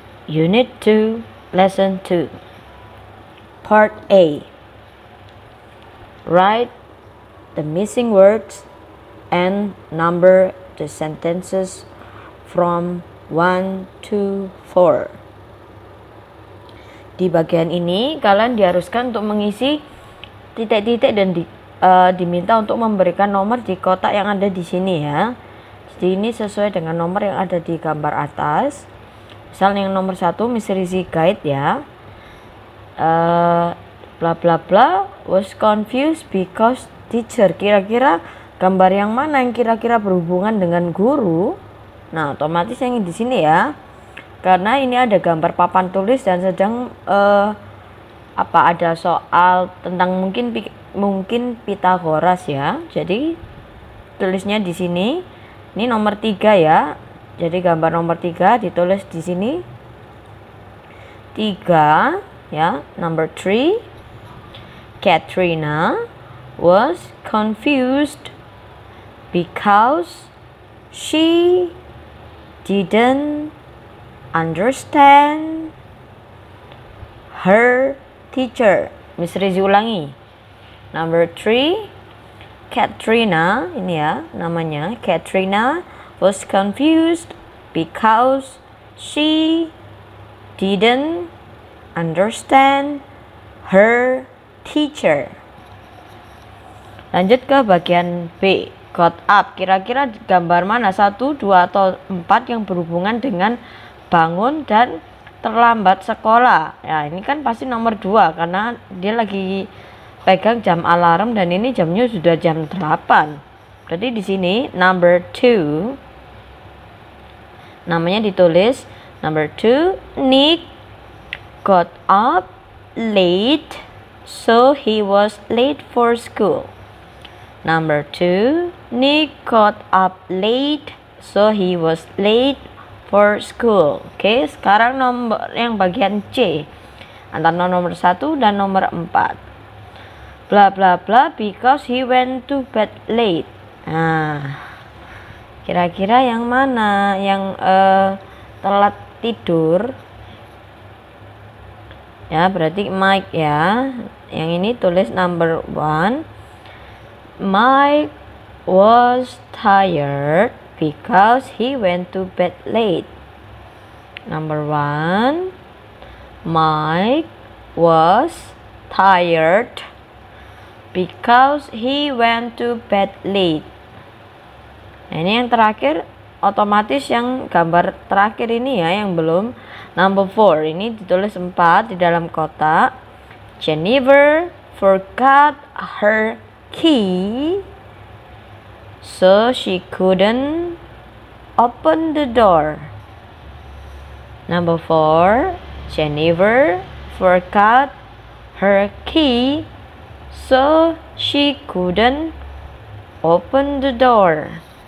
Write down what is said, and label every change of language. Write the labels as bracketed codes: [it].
[en] Unit 2, Lesson 2, Part A. Write the missing words and number the sentences from 1 to 4. [id] Di bagian ini kalian diharuskan untuk mengisi titik-titik dan diminta untuk memberikan nomor di kotak yang ada di sini ya. Jadi ini sesuai dengan nomor yang ada di gambar atas. Misalnya yang nomor 1 Miss Rizzi guide ya. [en] Bla bla bla was confused because teacher. [id] Kira-kira gambar yang mana yang kira-kira berhubungan dengan guru? Nah, otomatis yang di sini ya. Karena ini ada gambar papan tulis dan sedang ada soal tentang mungkin Pitagoras ya. Jadi tulisnya di sini. Ini nomor 3 ya. Jadi gambar nomor 3 ditulis di sini. 3 ya, [en] number 3. Katrina was confused because she didn't understand her teacher. [id] Miss Rizzi ulangi. [en] Number 3, [id] Katrina, ini ya namanya. [en] Katrina was confused because she didn't understand her teacher. [id] Lanjut ke bagian B. [en] Got up. [id] Kira-kira gambar mana? 1, 2, atau 4 yang berhubungan dengan bangun dan terlambat sekolah. Ya, ini kan pasti nomor 2 karena dia lagi pegang jam alarm dan ini jamnya sudah jam 8. Berarti di sini [en] number 2 [id] namanya ditulis number 2. [en] Nick got up late so he was late for school. Number 2, Nick got up late so he was late for school. [id] Oke, sekarang nomor yang bagian C antara nomor 1 dan nomor 4. [en] Bla bla bla because he went to bed late. [id] Nah, kira-kira yang mana yang telat tidur? Ya, berarti Mike ya. Yang ini tulis [en] number 1. Mike was tired because he went to bed late. Number 1. Mike was tired because he went to bed late. [id] Nah, ini yang terakhir, otomatis yang gambar terakhir ini ya yang belum. [en] Number 4, [id] ini ditulis 4 di dalam kotak. [en] Jennifer forgot her key so she couldn't open the door. Number 4, Jennifer forgot her key so she couldn't open the door.